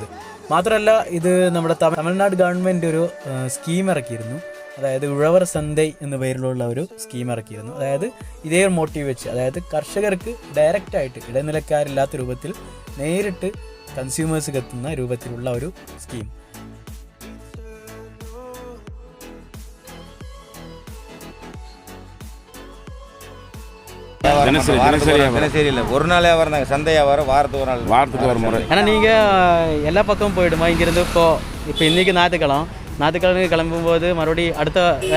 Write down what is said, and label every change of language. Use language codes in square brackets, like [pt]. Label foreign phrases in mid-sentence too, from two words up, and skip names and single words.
[ml] മാത്രമല്ല, ഇത് നമ്മുടെ തമിഴ്നാട് ഗവൺമെൻറ് ഒരു സ്കീം ഇറക്കിയിരുന്നു. അതായത് ഉഴവർ സന്தை എന്ന പേരിലുള്ള ഒരു സ്കീം ഇറക്കിയിരുന്നു. അതായത് ഇതേ ഒരു മോട്ടീവ് വെച്ച്, അതായത് കർഷകർക്ക് ഡയറക്റ്റായിട്ട് ഇടനിലക്കാരില്ലാത്ത രൂപത്തിൽ നേരിട്ട് കൺസ്യൂമേഴ്സിലേക്ക് എത്തുന്ന രൂപത്തിലുള്ള ഒരു സ്കീം. [ta] ஒரு நாள் வியாபாரம், சந்தை வியாபாரம் வாரத்துக்கு ஒரு முறை. ஏன்னா நீங்கள் எல்லா பக்கமும் போயிடுமா? இங்கிருந்து இப்போ இன்னைக்கு ஞாயிற்றுக்கிழமை கிளம்பும்போது மறுபடியும் அடுத்த வேற